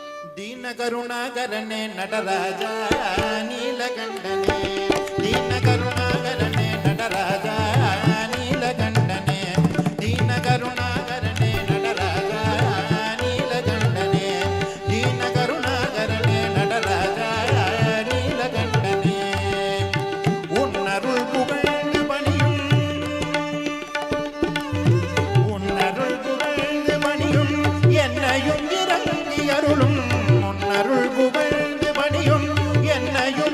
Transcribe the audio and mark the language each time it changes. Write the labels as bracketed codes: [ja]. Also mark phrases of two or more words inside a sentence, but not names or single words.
[kn] ದೀನ ಕರುಣಾಕರನೆ ನಟರಾಜ ನೀಲಕಂಠನೆ ದೀನ ಕರುಣಾಕರನೆ ನಟರಾಜ ನೀಲಕಂಠನೆ ದೀನ ಕರುಣಾಕರನೆ ನಟರಾಜ ನೀಲಕಂಠನೆ ದೀನ ಕರುಣಾಕರನೆ ನಟರಾಜ [ta] நீலகண்டனே உன்னருள் புகழ்ந்து பணியும் என்னையும் இறங்கி அருளும் உன்னருள் புகழ்ந்து பணியும் என்னையும்